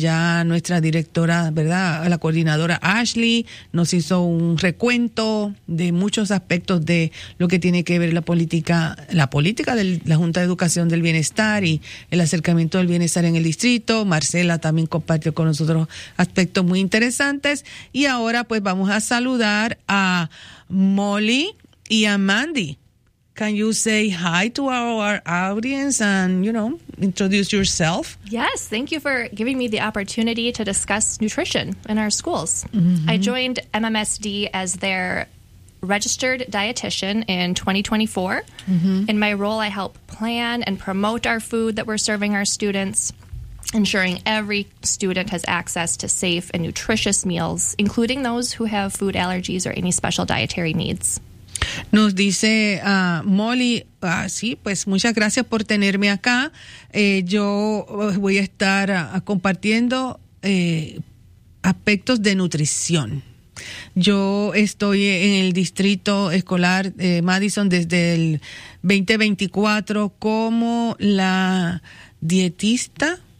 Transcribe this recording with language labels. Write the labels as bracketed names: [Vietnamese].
[Spanish] Ya nuestra directora, ¿verdad?, la coordinadora Ashley, nos hizo un recuento de muchos aspectos de lo que tiene que ver la política de la Junta de Educación del Bienestar y el acercamiento del bienestar en el distrito. Marcela también compartió con nosotros aspectos muy interesantes. Y ahora pues vamos a saludar a Molly y a Mandy. [English] Can you say hi to our audience and, you know, introduce yourself? Yes, thank you for giving me the opportunity to discuss nutrition in our schools. I joined MMSD as their registered dietitian in 2024. In my role, I help plan and promote our food that we're serving our students, ensuring every student has access to safe and nutritious meals, including those who have food allergies or any special dietary needs. [Spanish] Nos dice Molly, sí, pues muchas gracias por tenerme acá. Yo voy a estar compartiendo aspectos de nutrición. Yo estoy en el Distrito Escolar de Madison desde el 2024 como la dietista.